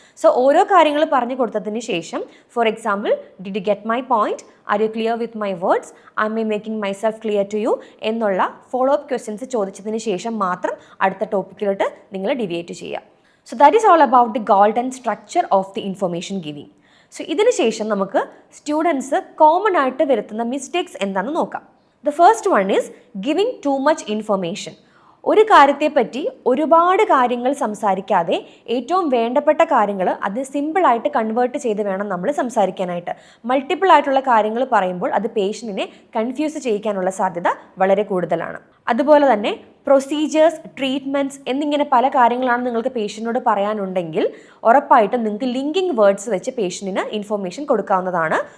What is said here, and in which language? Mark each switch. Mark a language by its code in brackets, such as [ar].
[ml] So ഓരോ കാര്യങ്ങൾ പറഞ്ഞു കൊടുത്തതിന് ശേഷം, [en] for example, did you get my point, are you clear with my words, I'm making myself clear to you [ml] എന്നുള്ള follow up questions ചോദിച്ചതിന് ശേഷം മാത്രം അടുത്ത ടോപ്പിക്കിലോട്ട് നിങ്ങൾ ഡിവിയേറ്റ് ചെയ്യുക. [en] So that is all about the golden structure of the information giving. [ml] So ഇതിന് ശേഷം നമുക്ക് സ്റ്റുഡൻസ് കോമൺ ആയിട്ട് വരുത്തുന്ന മിസ്റ്റേക്സ് എന്താണെന്ന് നോക്കാം. [en] The first one is giving too much information. [ml] ഒരു കാര്യത്തെപ്പറ്റി ഒരുപാട് കാര്യങ്ങൾ സംസാരിക്കാതെ ഏറ്റവും വേണ്ടപ്പെട്ട കാര്യങ്ങൾ അത് സിമ്പിളായിട്ട് കൺവേർട്ട് ചെയ്ത് വേണം നമ്മൾ സംസാരിക്കാനായിട്ട്. മൾട്ടിപ്പിൾ ആയിട്ടുള്ള കാര്യങ്ങൾ പറയുമ്പോൾ അത് പേഷ്യൻറ്റിനെ കൺഫ്യൂസ് ചെയ്യിക്കാനുള്ള സാധ്യത വളരെ കൂടുതലാണ്. അതുപോലെ തന്നെ പ്രൊസീജിയേഴ്സ്, ട്രീറ്റ്മെൻറ്റ്സ് എന്നിങ്ങനെ പല കാര്യങ്ങളാണ് നിങ്ങൾക്ക് പേഷ്യൻറ്റിനോട് പറയാനുണ്ടെങ്കിൽ ഉറപ്പായിട്ടും നിങ്ങൾക്ക് ലിങ്കിങ് വേർഡ്സ് വെച്ച് പേഷ്യൻറ്റിന് ഇൻഫർമേഷൻ കൊടുക്കാവുന്നതാണ്.